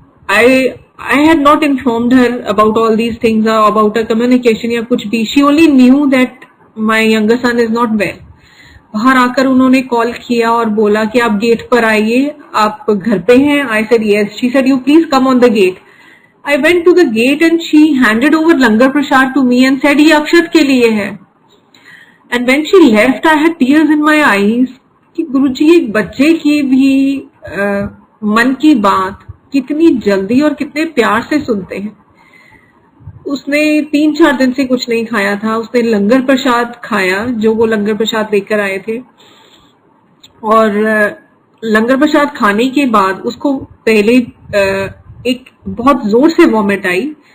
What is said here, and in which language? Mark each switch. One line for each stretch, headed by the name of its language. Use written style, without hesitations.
English: I had not informed her about all these things or about her communication
Hindi: या कुछ भी.
English: She only knew that my younger son is not well.
Hindi: बाहर आकर उन्होंने call किया और बोला कि आप गेट पर आइए, आप घर पे हैं.
English: I said yes. She said you please come on the gate. I went to the gate and she handed over langar prasad to me and said
Hindi: ये अक्षत के लिए है.
English: And when she left, I had tears in my eyes
Hindi: कि गुरुजी एक बच्चे की भी मन की बात कितनी जल्दी और कितने प्यार से सुनते हैं. उसने 3-4 दिन से कुछ नहीं खाया था. उसने लंगर प्रसाद खाया, जो वो लंगर प्रसाद लेकर आए थे, और लंगर प्रसाद खाने के बाद उसको पहले एक बहुत जोर से वॉमिट आई.